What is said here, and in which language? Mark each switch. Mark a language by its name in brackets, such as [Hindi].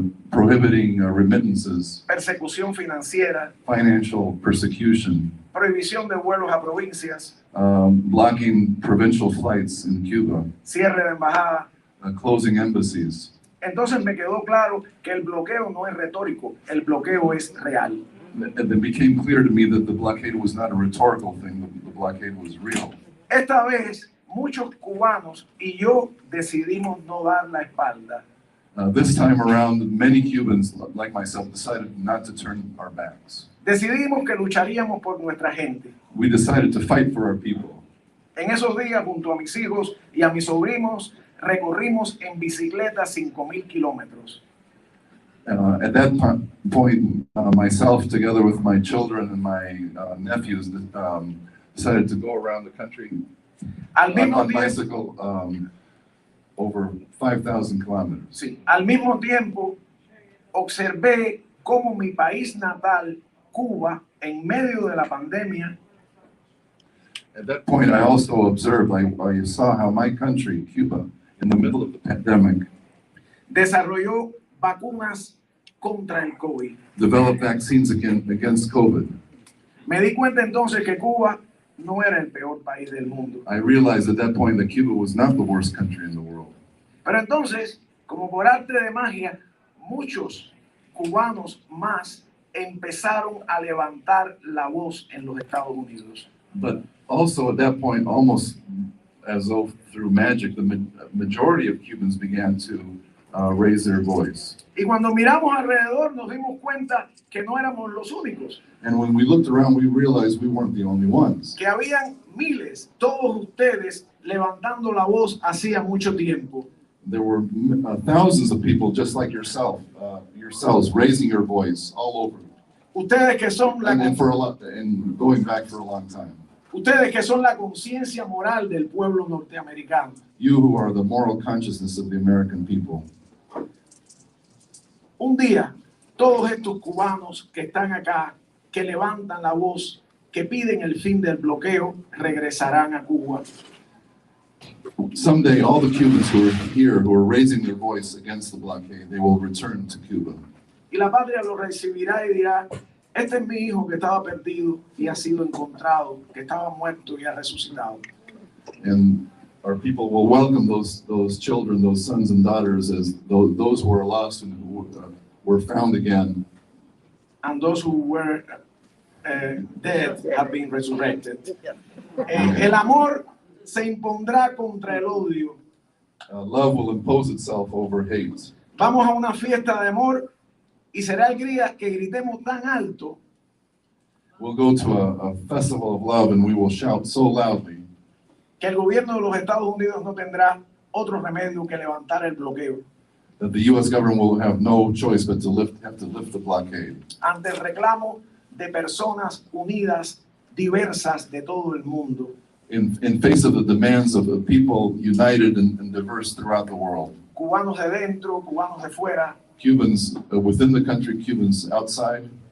[English] Prohibiting remittances, [Spanish] persecución financiera, [English] financial persecution, [Spanish] prohibición de vuelos a provincias, [English] blocking provincial flights in Cuba, [Spanish] cierre de embajada. [English] Closing embassies. [Spanish] Entonces me quedó claro que el bloqueo no es retórico, el bloqueo es real. [English] And it became clear to me that the blockade was not a rhetorical thing, the blockade was real. [Spanish] Esta vez muchos cubanos y yo decidimos no dar la espalda. [English] This time around, many Cubans, like myself, decided not to turn our backs. [Spanish] Decidimos que lucharíamos por nuestra gente. [English] We decided to fight for our people. [Spanish] En esos días, junto a mis hijos y a mis sobrinos, recorrimos en bicicleta 5,000 kilómetros. [English] At that point, myself, together with my children and my nephews, decided to go around the country [Spanish] Al mismo [English] on [Spanish] tiempo, [English] bicycle over 5,000 kilometers. [Spanish] sí, al mismo tiempo, observé cómo mi país natal, Cuba, en medio de la pandemia, [English] At that point, I also observed, I saw how my country, Cuba, in the middle of the pandemic, [Spanish] desarrolló vacunas contra el COVID. [English] developed vaccines against COVID. [Spanish] Me di cuenta entonces que Cuba no era el peor país del mundo. [English] I realized at that point that Cuba was not the worst country in the world. [Spanish] Pero entonces, como por arte de magia, muchos cubanos más empezaron a levantar la voz en los Estados Unidos. [English] But also at that point, almost as though through magic, the majority of Cubans began to raise their voice. [Spanish] Y cuando miramos alrededor nos dimos cuenta que no éramos los únicos, [English] And when we looked around, we realized we weren't the only ones. [Spanish] que habían miles, todos ustedes, levantando la voz hacía mucho tiempo. [English] There were thousands of people just like yourselves, raising your voice all over. [Spanish] Ustedes que son la, [English] And going back for a long time. [Spanish] ustedes que son la conciencia moral del pueblo norteamericano. [English] You who are the moral consciousness of the American people. [Spanish] Un día, todos estos cubanos que están acá, que levantan la voz, que piden el fin del bloqueo, regresarán a Cuba. [English] Someday, all the Cubans who are here, who are raising their voice against the blockade, they will return to Cuba. [Spanish] Y la patria lo recibirá y dirá, este es mi hijo que estaba perdido y ha sido encontrado, que estaba muerto y ha resucitado. [English] And our people will welcome those children, those sons and daughters, as those who are lost and who were found again. And those who were dead have been resurrected. [Spanish] El amor se impondrá contra el odio. [English] Love will impose itself over hate. [Spanish] Vamos a una fiesta de amor y será el día que gritemos tan alto [English] We'll go to a festival of love and we will shout so loudly [Spanish] que el gobierno de los Estados Unidos no tendrá otro remedio que levantar el bloqueo [English] that the U.S. government will have no choice but to have to lift the blockade. [Spanish] ante el reclamo de personas unidas, diversas de todo el mundo. [English] In face of the demands of the people united and diverse throughout the world. [Spanish] Cubanos de dentro, cubanos de fuera, [English] Cubans within the country, Cubans outside,